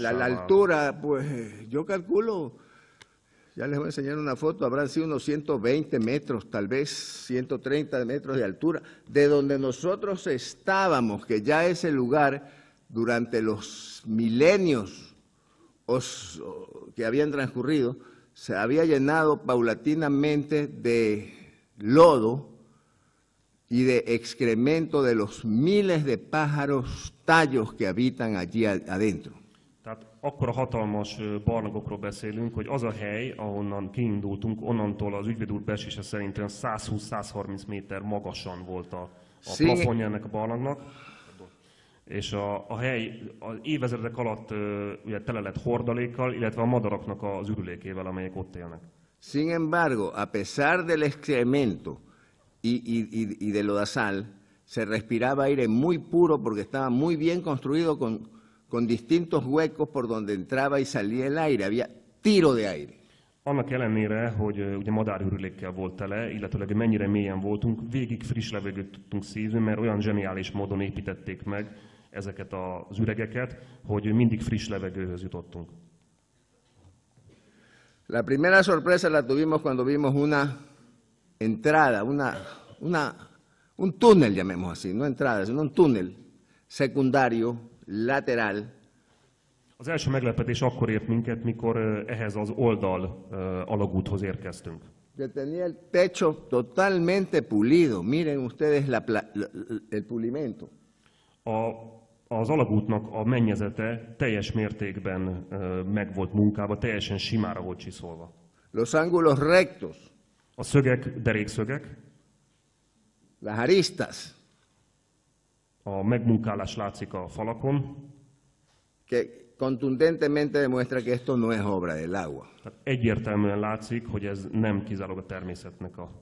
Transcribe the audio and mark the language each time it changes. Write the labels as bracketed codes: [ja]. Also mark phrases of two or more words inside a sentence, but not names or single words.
[es] La altura, pues yo calculo, ya les voy a enseñar una foto, habrán sido unos 120 metros, tal vez 130 metros de altura, de donde nosotros estábamos, que ya ese lugar durante los milenios que habían transcurrido, se había llenado paulatinamente de lodo y de excremento de los miles de pájaros tallos que habitan allí adentro. [hu] Tehát akkora hatalmas barlangokról beszélünk, hogy az a hely, ahonnan kiindultunk, onnantól az ügyvéd úr becslése szerint 120-130 méter magasan volt a plafonja ennek a barlangnak. És a hely az évezredek alatt ugye tele lett hordalékkal, illetve a madaraknak az ürülékével, amelyek ott élnek. [es] Sin embargo, a pesar del excremento y de lodazal, se respiraba aire muy puro porque estaba muy bien construido con distintos huecos por donde entraba y salía el aire, había tiro de aire. [hu] Annak ellenére, hogy ugye madárürülékkel volt tele, illetőleg mennyire mélyen voltunk, végig friss levegőt tudtunk szívni, mert olyan zseniális módon építették meg ezeket az üregeket, hogy mindig friss levegőhöz jutottunk. [es] La primera sorpresa la tuvimos cuando vimos una entrada, un túnel, llamemos así, no entrada, sino un túnel secundario, lateral. [hu] Az első meglepetés akkor ért minket, mikor ehhez az oldal alagúthoz érkeztünk. [es] Que tenía el techo totalmente pulido. Miren ustedes el pulimento. [hu] Az alagútnak a mennyezete teljes mértékben meg volt munkálva, teljesen simára volt csiszolva. [es] Los ángulos rectos. [hu] A szögek, derékszögek. [es] Las aristas. [hu] A megmunkálás látszik a falakon. [es] Que contundentemente demuestra que esto no es obra del agua. [hu] Tehát egyértelműen látszik, hogy ez nem kizárólag a természetnek a...